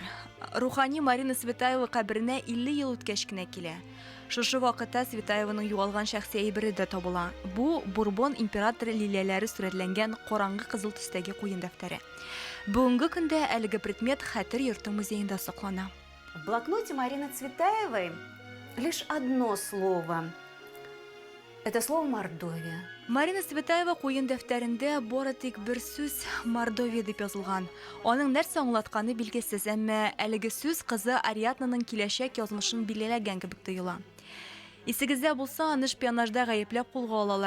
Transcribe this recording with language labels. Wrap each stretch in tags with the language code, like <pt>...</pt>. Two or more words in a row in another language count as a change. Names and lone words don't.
<tt>Рухани Марина Светаева каберенә 50 ел үткәч кенә килә. Шушы вакытта Светаеваның югалган шәхси әйбере дә табыла. Бу Бурбон императоры лилияләре сурәтләнгән караңгы кызыл төстәге куен дәфтәре. Бүгенге көндә әлеге предмет Хәтер йорты музеенда саклана.</tt> <ru>В блокноте Марины Цветаевой лишь одно слово. Это слово Мордовия.</ru> <tt>Марина Светаева куен дәфтәрендә бары тик бер сүз Мордовия дип язылган. Аның нәрсә аңлатканы билгесез, әмма әлеге сүз кызы Ариаднаның киләчәк язмышын билгеләгән кебек тоела. Исегездә булса, аны шпионажда гаепләп кулга алалар.</tt>